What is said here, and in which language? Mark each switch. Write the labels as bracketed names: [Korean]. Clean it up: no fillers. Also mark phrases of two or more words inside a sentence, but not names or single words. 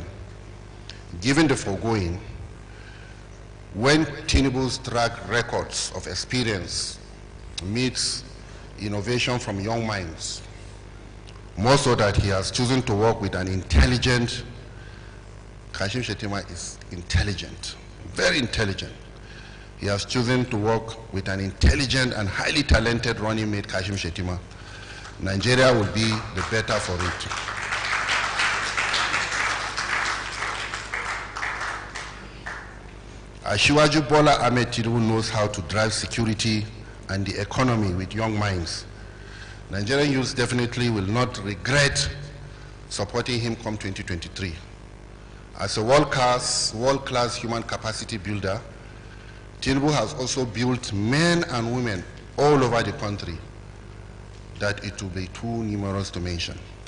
[English] Given the foregoing, when Tinubu's track records of experience meets innovation from young minds, more so that he has chosen to work with an intelligent, Kashim Shettima is intelligent, very intelligent. He has chosen to work with an intelligent and highly talented running mate, Kashim Shettima. Nigeria will be the better for it. Asiwaju Bola Ahmed Tinubu knows how to drive security and the economy with young minds. Nigerian youths definitely will not regret supporting him come 2023. As a world-class human capacity builder, Tinubu has also built men and women all over the country that it will be too numerous to mention.